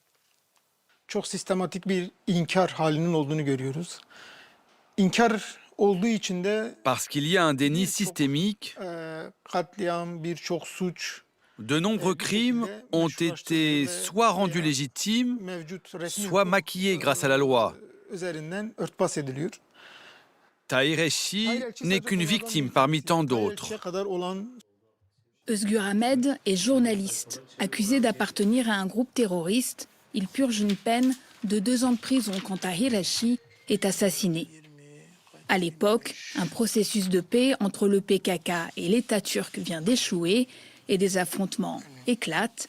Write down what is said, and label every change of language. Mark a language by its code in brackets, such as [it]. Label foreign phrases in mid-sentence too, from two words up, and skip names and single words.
[tr] Çok sistematik bir inkar halinin olduğunu görüyoruz. İnkar olduğu için de [fr] Parce qu'il y a un déni systémique, [tr] katliam, birçok suç, [fr] de nombreux crimes ont été soit rendus légitimes, [tr] mevcut resmi [fr] soit [tr] hukuk, [fr] maquillés grâce à la loi. [tr] üzerinden örtbas ediliyor. [fr] Tahir Elchi n'est qu'une victime parmi tant d'autres. [tr] Kadar olan [fr] Özgür Ahmed est journaliste. Accusé d'appartenir à un groupe terroriste, il purge une peine de 2 ans de prison quand Tahir El-Shi est assassiné. À l'époque, un processus de paix entre le PKK et l'État turc vient d'échouer et des affrontements éclatent.